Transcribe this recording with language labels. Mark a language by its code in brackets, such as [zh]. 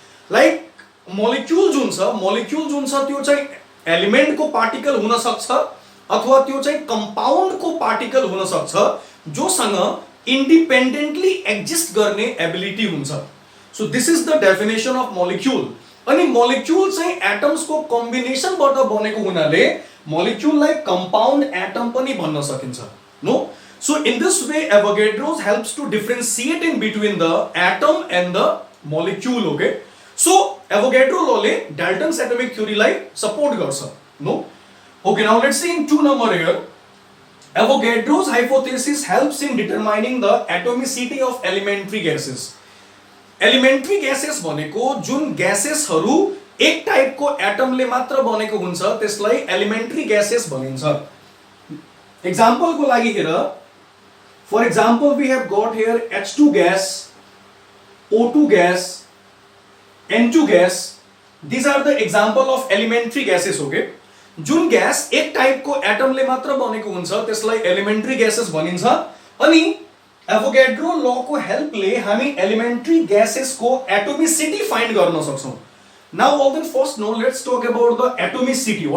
[ne] Like molecule जुन छ त्यो चाहिँ एलिमेन्ट को पार्टिकल हुन सक्छ अथवा त्यो चाहिँ कम्पाउन्ड को पार्टिकल हुन सक्छ जोसँग इन्डिपेन्डेन्टली एक्जिस्ट गर्ने एबिलिटी हुन्छ। [en] So this is the definition of molecule. [ne] अनि मोलिक्युल चाहिँ एटम्स को कम्बिनेसनबाट बनेको हुनाले मोलिक्युललाई कंपाउंड एटम पनि भन्न सकिन्छ। [en] No, so in this way Avogadro's helps to differentiate in between the atom and the molecule. [ne] Okay, so एभोगाड्रो लले डाल्टन्स एटमिक थ्योरीलाई सपोर्ट गर्छ। [en] No, okay, now let's see in 2 number here. Avogadro's hypothesis helps in determining the atomicity of elementary gases. [ne] Elementary gases भनेको जुन ग्यासेसहरु एक टाइपको एटमले मात्र बनेको हुन्छ त्यसलाई elementary gases भनिन्छ। एक्जाम्पलको लागि हेर, [en] for example we have got here H2 gas, O2 gas, N2 gas. These are the example of elementary gases. [ne] Okay, जुन ग्यास एक टाइपको एटमले मात्र बनेको हुन्छ त्यसलाई एलिमेन्ट्री ग्यासेस भनिन्छ। अनि एभोगाड्रो लको हेल्पले हामी एलिमेन्ट्री ग्यासेसको एटोमिसिटी फाइन्ड गर्न सक्छौं। [en] Now all then first no let's talk about the atomicity.